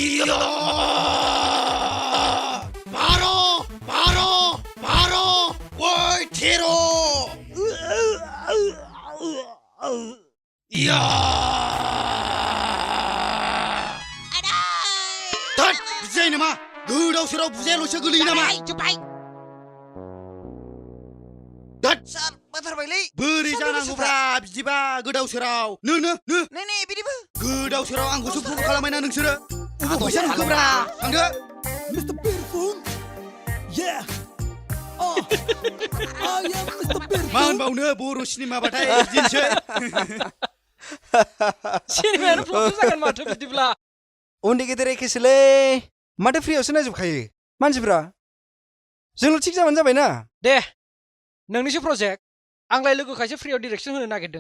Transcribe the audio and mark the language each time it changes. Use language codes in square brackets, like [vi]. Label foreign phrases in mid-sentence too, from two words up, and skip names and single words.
[brx] बार' ओइ 13 बुजायो नामा गोदाव सोराव बुजायाल'सो गोलैयो नामा सार बाथारबायलै बोरै जानांगौब्रा बिदिबा गोदाव सोराव नो नै बिदिबो गोदाव सोराव आंखौसो फल' खालामबायना नोंसोरो अबाव फैसा नुखोब्रा थांदो [en] Mr. Beautiful, yeah. I am Mr. Beautiful. [brx] मा होनबावनो बर' सिनेमाबाथाय बिदिनोसै सिनेमायानो फ्लप जागोन माथो बिदिब्ला उन्दै गेदेर एखेसोलै माथो फ्रियावसो नायजोबखायो मानसिफ्रा जोंल' थिग जाबानो जाबायना दे नोंनिसो प्रजेक्ट आंलाय लोगोखायसो फ्रियाव डिरेक्सन होनो नागिरदों